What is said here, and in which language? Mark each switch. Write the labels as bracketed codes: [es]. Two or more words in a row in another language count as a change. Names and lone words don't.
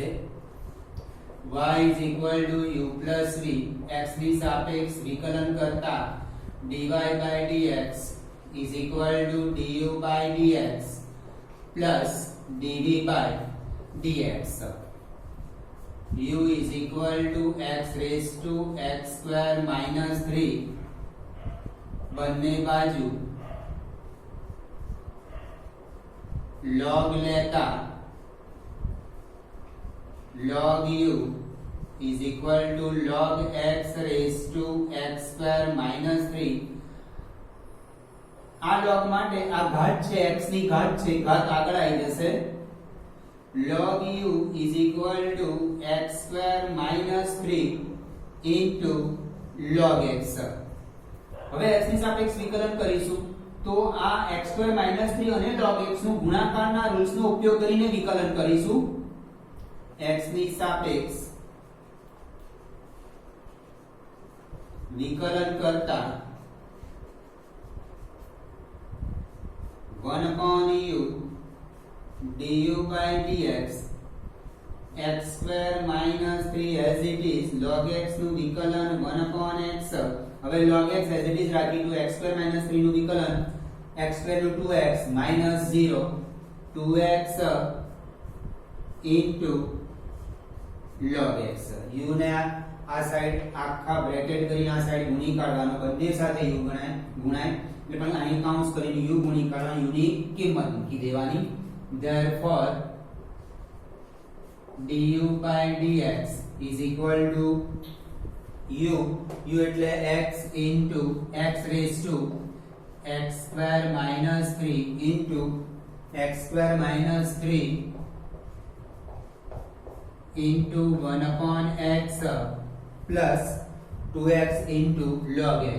[en] y is equal to u plus v x [gu] ની સાપેક્ષ વિકલન કરતા [en] dy by dx is equal to du by dx plus dv by dx. u is equal to x raised to x square minus 3 [gu] બંને બાજુ log લેતા [en] log u is equal to log x raised to x square minus 3. [gu] આ log માટે આ ઘાત છે x ની ઘાત છે ઘાત આગળ આવી જશે [en] log u is equal to x square minus 3 into log x. [gu] હવે x ની સાપેક્ષ વિકલન કરીશું તો આ [en] x square minus 3 [gu] અને [en] log x [gu] નું ગુણાકારના રૂલ્સ નો ઉપયોગ કરીને વિકલન કરીશું. [en] x [gu] ની સાપેક્ષ વિકલન કરતા [en] 1 upon u du by dx x square minus 3 as it is log x [gu] નું વિકલન [en] 1 upon x. [gu] હવે [en] log x as it is [gu] રાખીશું [en] x square minus 3 [gu] નું વિકલન [en] x square [gu] નું [en] 2x minus 0 2x into log x. [gu] u ને આ સાઈડ આખા બ્રેકેટ કરીને આ સાઈડ ગુણી કાઢવાનો બંને સાથે u ગુણાય એટલે પણ અહીં કાઉન્સ કરીને u ગુણી કાઢવાનો u ની કિંમત મૂકી દેવાની. [en] therefore du by dx is equal to u એટલે x into x raised to x square minus 3 into x square minus 3 into 1 upon x plus 2x into log x.